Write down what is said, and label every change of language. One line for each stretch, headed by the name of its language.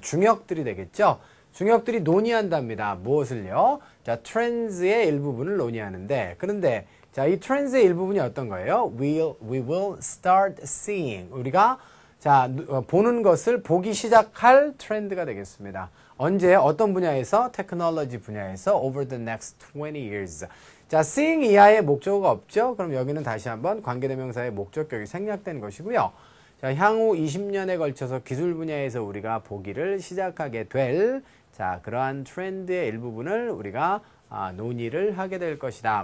Korean: 중역들이 되겠죠. 중역들이 논의한답니다. 무엇을요? 자, trends의 일부분을 논의하는데 그런데 자, 이 trends의 일부분이 어떤 거예요?
English: We will start seeing.
Korean: 우리가 자, 보는 것을 보기 시작할 트렌드가 되겠습니다. 언제 어떤 분야에서? 테크놀로지 분야에서
English: over the next 20 years.
Korean: 자, seeing 이하의 목적어가 없죠? 그럼 여기는 다시 한번 관계대명사의 목적격이 생략된 것이고요. 자, 향후 20년에 걸쳐서 기술 분야에서 우리가 보기를 시작하게 될 자, 그러한 트렌드의 일부분을 우리가 논의를 하게 될 것이다.